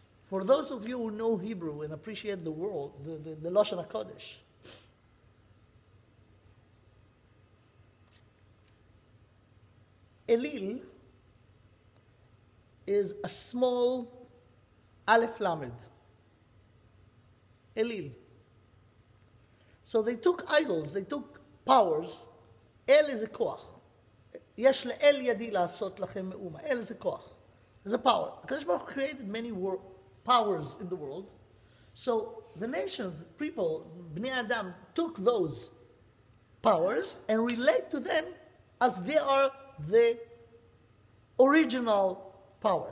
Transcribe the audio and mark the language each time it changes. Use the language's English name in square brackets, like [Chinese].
[English] For those of you who know Hebrew and appreciate the word, the Lashon HaKodesh, Elil is a small Aleph Lamed. Elil. So they took idols, they took powers. El is a koach. [Hebrew] יש לאל ידי לעשות לכם מאומה. אל זה כוח. [English] There's a power. הקדוש ברוך הוא created many powers in the world. So the nations, people, Bnei Adam, took those powers and relate to them as they are the original power.